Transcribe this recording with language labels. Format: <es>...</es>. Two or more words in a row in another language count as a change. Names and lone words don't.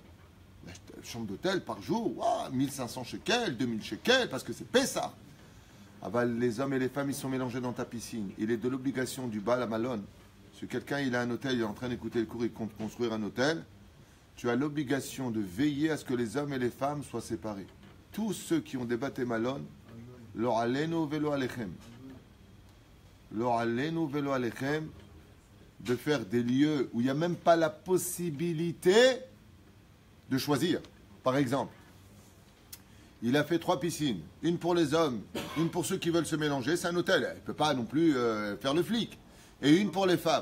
<fr>La chambre d'hôtel par jour, 1500 shekels, 2000 shekels, parce que c'est Pessah. Ah bah, les hommes et les femmes, ils sont mélangés dans ta piscine. Il est de l'obligation du</fr> <he>בעל המלון.</he> <fr>Si quelqu'un il a un hôtel, il est en train d'écouter le cours, il compte construire un hôtel, tu as l'obligation de veiller à ce que les hommes et les femmes soient séparés. Tous ceux qui ont des</fr> <he>בתי מלון, לא עלינו ולא עליכם. לא עלינו ולא עליכם,</he> <fr>de faire des lieux où il n'y a même pas la possibilité de choisir. Par exemple, il a fait 3 piscines, une pour les hommes, une pour ceux qui veulent se mélanger, c'est un hôtel, il ne peut pas non plus faire le flic, et une pour les femmes.</fr>